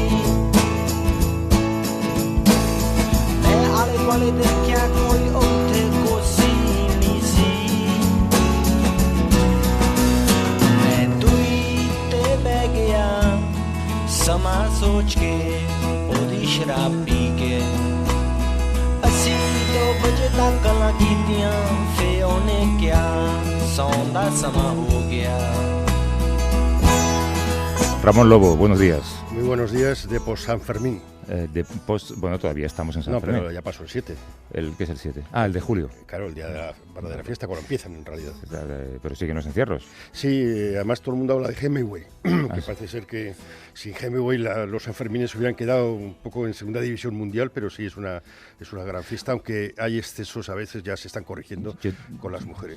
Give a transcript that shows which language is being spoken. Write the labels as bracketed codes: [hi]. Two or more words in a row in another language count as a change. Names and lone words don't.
[pa] ਮੈਂ ਆਲੇ ਦੁਆਲੇ ਦੇਖਿਆ ਕੋਈ ਉੱਥੇ ਕੋਸੀ ਨਹੀਂ ਸੀ ਸਮਾਂ ਸੋਚ ਕੇ ਉਹਦੀ ਸ਼ਰਾਬ ਪੀ ਕੇ ਅਸੀਂ 2 ਵਜੇ ਤੱਕ ਗੱਲਾਂ ਕੀਤੀਆਂ ਫੇ ਉਹਨੇ ਕਿਹਾ ਸੌਣ ਦਾ ਸਮਾਂ ਹੋ ਗਿਆ [es] Ramón Lobo, buenos días. Muy buenos días, de post San Fermín. Bueno, todavía estamos en San Fermín. No, pero ya pasó el 7. ¿Qué es el 7? Ah, el de julio. Claro, el día de la verdadera fiesta, cuando empiezan en realidad. Pero sí que no es encierros. Sí, además todo el mundo habla de Hemingway, que parece ser que sin Hemingway los Sanfermines hubieran quedado un poco en segunda división mundial, pero sí es una gran fiesta, aunque hay excesos a veces, ya se están corrigiendo con las mujeres.